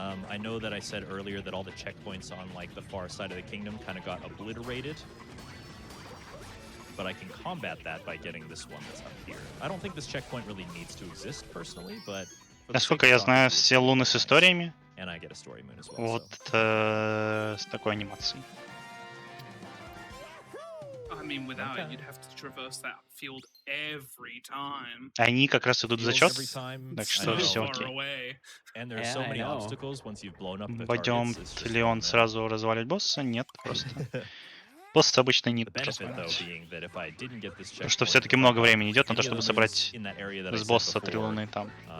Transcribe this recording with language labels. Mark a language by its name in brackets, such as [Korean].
[English] I know that I said earlier that all the checkpoints on like the far side of the kingdom kind of got obliterated, but I can combat that by getting this one that's up here. I don't think this checkpoint really needs to exist personally, but [Russian] насколько я знаю, все луны с историями. [English] And I get a story moon as well. [Russian] Вот с такой анимацией. [English] I mean, without it, you'd have to traverse that field every time. [Russian] Они как раз идут в зачет, так что все окей. Пойдем ли он сразу развалить босса? Нет, просто. Босс обычно не развалить. Потому что все-таки много времени идет на то, чтобы собрать с босса 3 луны там.